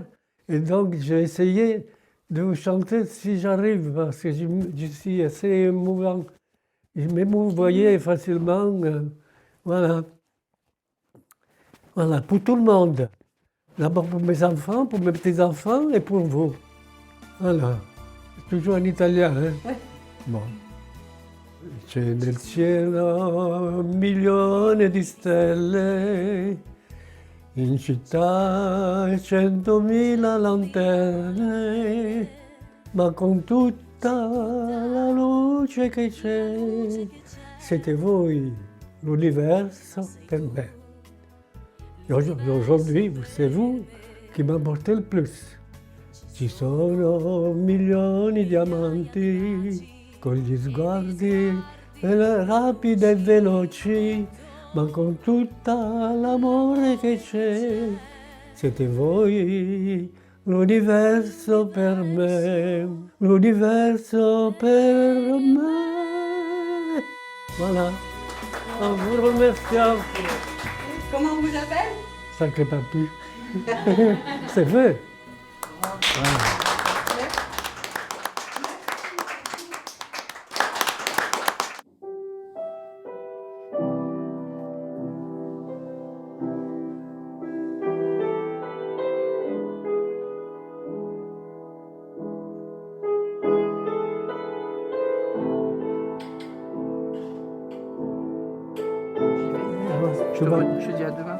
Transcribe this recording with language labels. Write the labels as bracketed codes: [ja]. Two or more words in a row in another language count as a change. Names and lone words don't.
[fr] Et donc, j'ai essayé de vous chanter si j'arrive, parce que je suis assez émouvant. Je m'émouve, vous voyez, facilement. Voilà. Voilà, pour tout le monde. D'abord pour mes enfants, pour mes petits-enfants et pour vous. Voilà. Toujours en italien, hein? Oui. Bon. [it] C'è nel cielo milioni di stelle, in città 100.000 lanterne, ma con tutta la luce che c'è, siete voi l'universo per me. [fr] Et aujourd'hui, c'est vous qui m'apportez le plus. [it] Ci sono milioni di amanti, con gli sguardi rapidi e veloci, ma con tutta l'amore che c'è, siete voi l'universo per me, l'universo per me. [fr] Voilà, en vous remerciant. Comment on vous appelle? Sacré papy. C'est vrai. Voilà. Je te dis à demain.